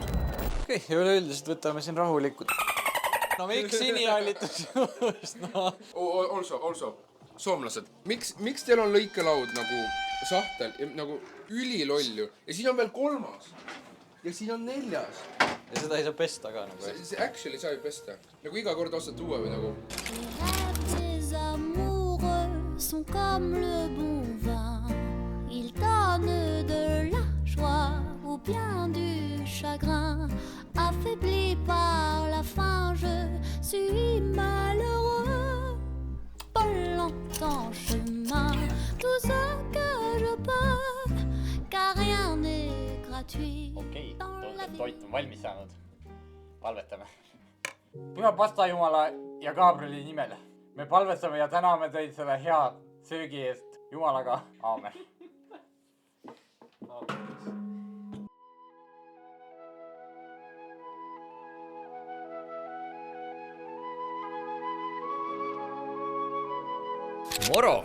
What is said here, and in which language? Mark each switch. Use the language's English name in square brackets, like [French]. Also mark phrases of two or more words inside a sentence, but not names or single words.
[Estonian] Okei, üleüldiselt võtame siin rahulikult. No miks sinihallitus just? Also, soomlased. Miks teil on lõikelaud nagu sahtel, nagu ülilolju ja siin on veel 3. Ja siin on 4. Ja seda ei saa pesta ka nagu. See actually sai pesta. Nagu iga kord ostad uue või nagu. [French] Les amoureux sont comme le bon vin. Ils donnent de la joie ou bien du chagrin. Affaibli par la faim, je suis malheureux. Pas longtemps chemin, tout ce que je peux, car rien n'est gratuit. [Estonian] Okei, toit on valmis saanud. Palvetame. Püha pasta Jumala ja Gabrieli nimel. Me palvetame ja täname teid selle hea söögi eest. Jumalaga. Aamen. Moro!